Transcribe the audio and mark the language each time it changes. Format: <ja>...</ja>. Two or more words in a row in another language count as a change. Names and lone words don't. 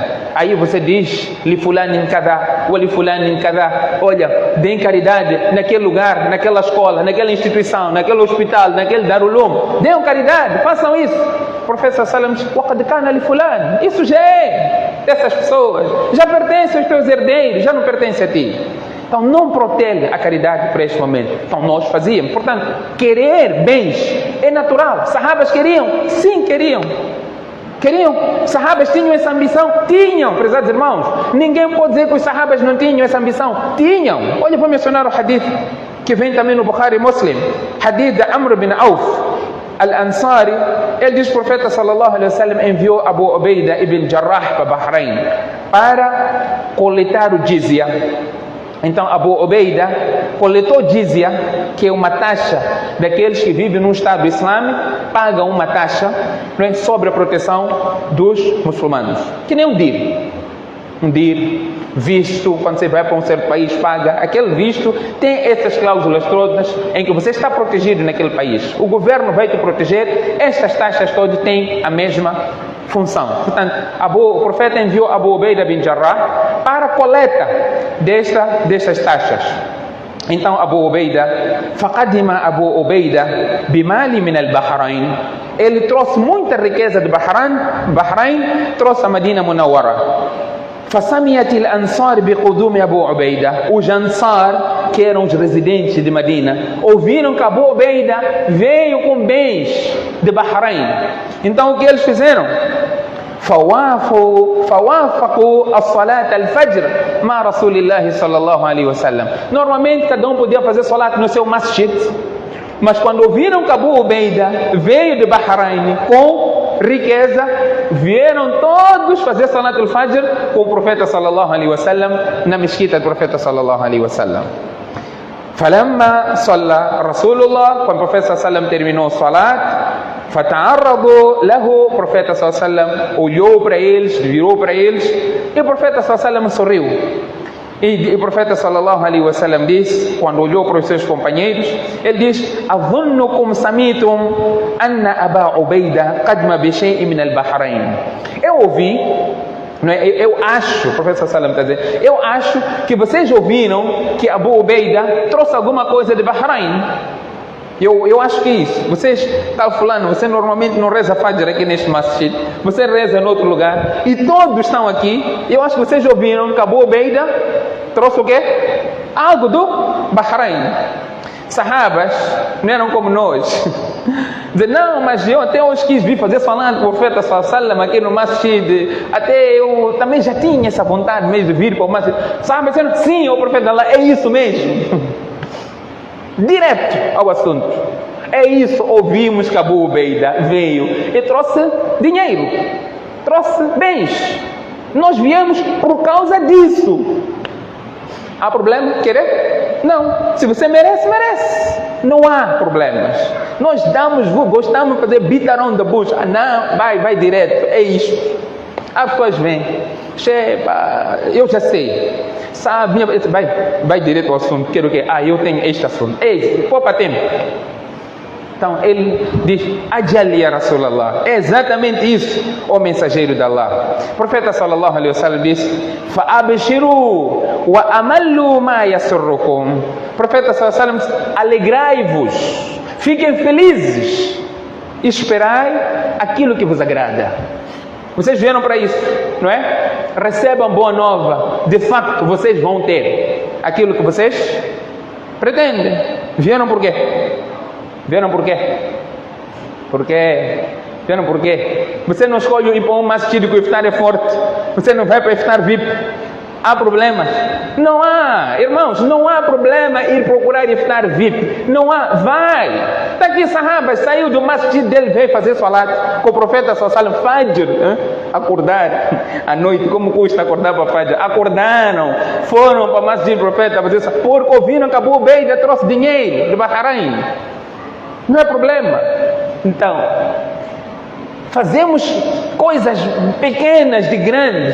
<pt>Aí você diz,</pt> <ar>لفلان كذا ولفلان كذا,</ar> <pt>olha, deem caridade naquele lugar, naquela escola, naquela instituição, naquele hospital, naquele darulum. Deem caridade, façam isso. O profeta</pt> <ar>صلى الله عليه وسلم</ar> <pt>diz,</pt> <ar>وقد كان لفلان,</ar> <pt>isso já é dessas pessoas, já pertence aos teus herdeiros, já não pertence a ti. Então não protege a caridade para este momento. Então nós fazíamos. Portanto, querer bens é natural. Sahabas queriam? Sim, queriam. Sahabas tinham essa ambição? Tinham, prezados irmãos. Ninguém pode dizer que os sahabas não tinham essa ambição. Tinham. Olha, vou mencionar o hadith que vem também no Bukhari e Muslim. Hadith de Amr bin Auf al-Ansari. Ele diz que o profeta</pt> <ar>صلى الله عليه وسلم</ar> <pt>enviou Abu Ubaida ibn Jarrah para Bahrein para coletar o jizya. Então Abu Ubaida coletou jizya, que é uma taxa daqueles que vivem num Estado Islâmico, pagam uma taxa, não é, sobre a proteção dos muçulmanos, que nem um dir, visto, quando você vai para um certo país, paga aquele visto, tem essas cláusulas todas em que você está protegido naquele país. O governo vai te proteger, estas taxas todas têm a mesma função. Portanto, o profeta enviou Abu Ubaida bin Jarrah para a coleta destas taxas.</pt> <ar>Então Abu Ubaida, فقدم أبو عبيدة بمال من البحرين,</ar> <pt>ele trouxe muita riqueza de Bahrein, trouxe a Medina Munawwara.</pt> <ar>فسميت الأنصار بقدوم أبو عبيدة.</ar> <pt>Os Ansar, que eram os residentes de Medina, ouviram que Abu Ubaida veio com bens de Bahrein. Então o que eles fizeram?</pt> <ar>فوافقوا الصلاة الفجر مع رسول الله صلى الله عليه وسلم.</ar> <pt>Normalmente cada um podia fazer salat no seu masjid, mas quando ouviram que Abu Ubaida veio de Bahrein com riqueza, vieram todos fazer</pt> <ar>صلاة الفجر</ar> <pt>com o profeta</pt> <ar>صلى الله عليه وسلم</ar> <pt>na mesquita do profeta</pt> <ar>صلى الله عليه وسلم. فلما صلى رسول الله,</ar> <pt>quando o profeta</pt> <ar>صلى الله عليه وسلم</ar> <pt>terminou o salat,</pt> <ar>فتعرضوا له,</ar> <pt>o profeta</pt> <ar>صلى الله عليه وسلم</ar> <pt>olhou para eles, virou para eles, e o profeta sallallahu alaihi wasallam sorriu. E o profeta</pt> <ar>صلى الله عليه وسلم</ar> <pt>disse, quando olhou para os seus companheiros, ele diz:</pt> <ar>"أظنكم سمعتم أن أبا عبيدة قدم بشيء من البحرين."</ar> <pt>Eu ouvi, não é? Eu acho, o profeta</pt> <ar>صلى الله عليه وسلم</ar> <pt>está dizendo, eu acho que vocês ouviram que Abu Ubaida trouxe alguma coisa de Bahrein. Eu acho que isso. Vocês, tal fulano, você normalmente não reza Fajr aqui neste masjid, você reza em outro lugar, e todos estão aqui. Eu acho que vocês ouviram que Abu Ubaida trouxe o quê? Algo do Bahrein. Sahabas não eram como nós. Dizer, não, mas eu até hoje quis vir fazer falando com o profeta</pt> <ar>صلى الله عليه وسلم</ar> <pt>aqui no masjid. Até eu também já tinha essa vontade mesmo de vir para o masjid. Sahabas disseram, sim, o profeta Allah, é isso mesmo. Direto ao assunto. É isso, ouvimos que Abu Ubaida veio e trouxe dinheiro, trouxe bens. Nós viemos por causa disso. Há problema? Querer? Não. Se você merece, merece. Não há problemas. Nós gostamos de fazer</pt> <en>beat around the bush.</en> <pt>Ah, não, vai direto. É isto. As pessoas vêm. Eu já sei. Sabe, vai direto ao assunto. Quero o quê? Eu tenho este assunto. Poupa tempo. Então ele diz:</pt> <ar>أجل يا رسول الله.</ar> <pt>É exatamente isso, o mensageiro de Allah. O profeta</pt> <ar>صلى الله عليه وسلم</ar> <pt>disse:</pt> <ar>فأبشروا وأملوا ما يسركم.</ar> <pt>O profeta</pt> <ar>صلى الله عليه وسلم,</ar> <pt>alegrai-vos, fiquem felizes, esperai aquilo que vos agrada. Vocês vieram para isso, não é? Recebam boa nova. De facto, vocês vão ter aquilo que vocês pretendem. Vieram por quê? Vieram por quê? Vieram por quê? Você não escolhe ir para um masjid que o iftar é forte. Você não vai para iftar VIP. Há problemas? Não há, irmãos, não há problema ir procurar iftar VIP. Não há, vai. Está aqui sahabas, saiu do masjid dele, veio fazer salat com o profeta</pt> <ar>صلى الله عليه وسلم,</ar> <pt>Fajr, acordar à noite, como custa acordar para Fajr? Acordaram, foram para o masjid do profeta fazer salat, porque ouviram que Abu Ubaida trouxe dinheiro de Bahrein. Não é problema. Então, fazemos coisas pequenas de grandes.</pt>